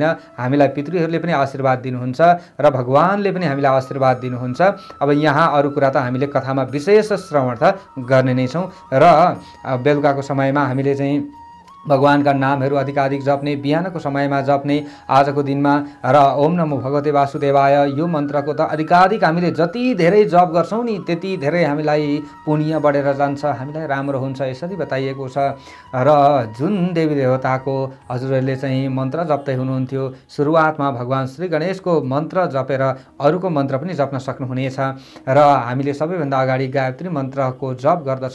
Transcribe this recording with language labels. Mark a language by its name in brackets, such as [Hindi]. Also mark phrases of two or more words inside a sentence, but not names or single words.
[Nepali] हामीलाई पितृहरूले पनि आशीर्वाद दिनुहुन्छ र भगवानले पनि हामीलाई आशीर्वाद दिनुहुन्छ। अब यहाँ अरू कुरा त हामीले कथामा विशेष श्रवण त गर्ने नै छौँ र बेलुकाको समयमा हामीले चाहिँ भगवानका नामहरू अधिकाधिक जप्ने, बिहानको समयमा जप्ने आजको दिनमा र [Sanskrit] ओम नमो भगवते वासुदेवाय [Nepali] यो मन्त्रको त अधिकाधिक हामीले जति धेरै जप गर्छौँ नि त्यति धेरै हामीलाई पुण्य बढेर जान्छ, हामीलाई राम्रो हुन्छ यसरी बताइएको छ। र जुन देवी देवताको हजुरहरूले चाहिँ मन्त्र जप्दै हुनुहुन्थ्यो, सुरुवातमा भगवान श्री गणेशको मन्त्र जपेर अरूको मन्त्र पनि जप्न सक्नुहुनेछ र हामीले सबैभन्दा अगाडि गायत्री मन्त्रको जप गर्दछौँ।